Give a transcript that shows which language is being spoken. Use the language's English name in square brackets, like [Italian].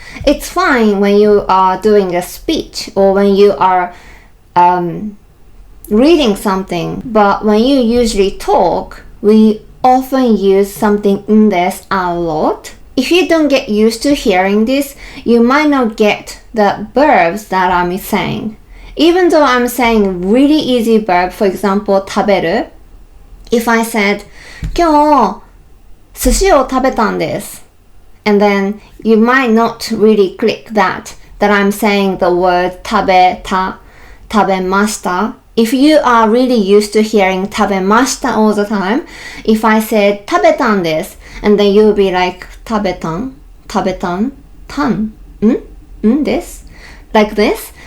[English] It's fine when you are doing a speech or when you are reading something, but when you usually talk, we often use something desu a lot. If you don't get used to hearing this, you might not get the verbs that I'm saying. Even though I'm saying really easy verb, for example, 食べる. If I said, [Japanese] 今日寿司を食べたんです. [English] And then you might not really click that I'm saying the word 食べた, 食べました. If you are really used to hearing 食べました all the time, if I said [Japanese] 食べたんです, [English] and then you'll be like 食べたん, 食べたん, たん, です, like this.